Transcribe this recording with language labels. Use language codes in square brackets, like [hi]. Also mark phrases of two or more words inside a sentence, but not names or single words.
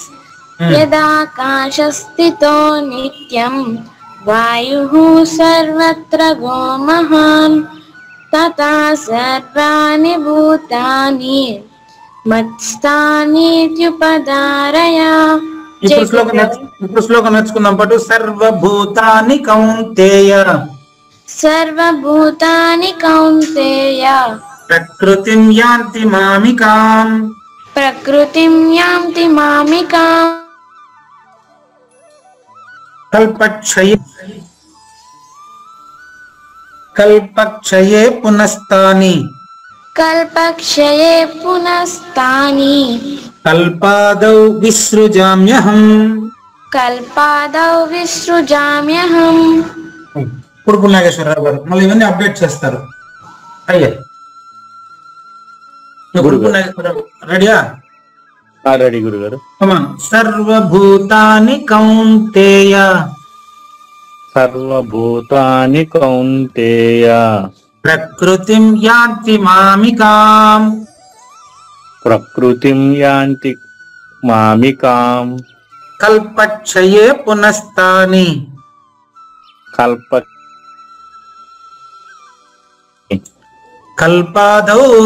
[sa] యదాకాశస్థితో నిత్యం వాయుః సర్వత్ర గోమహాన్ తథా సర్వాణి భూతాని మత్స్థానీత్యుపధారయ. [te] ఇప్పుడు శ్లోకం నేర్చుకుందాం పాటు. [sa] సర్వభూతాని కౌంతేయ, సర్వభూతాని కౌంతేయ ప్రకృతిం యాంతి మామికాం, ప్రకృతిం యాంతి మామికాం. కల్పక్షయే పునస్తాని, కల్పక్షయే పునస్తాని కల్పాదౌ విసృజామ్యహం, కల్పాదౌ విసృజామ్యహం. [te] కుడుపు నాగేశ్వరరావు గారు మళ్ళీ ఇవన్నీ అప్డేట్ చేస్తారు. అయ్యా రెడీయా? రెడీ గురుగారు. [sa] సర్వభూతాని కౌంతేయ సర్వభూతాని కౌంతేయ ప్రకృతిం యాంతి మామికాం ప్రకృతిం యాంతి మామికాం కల్పక్షయే పునస్తాని కల్పాదౌ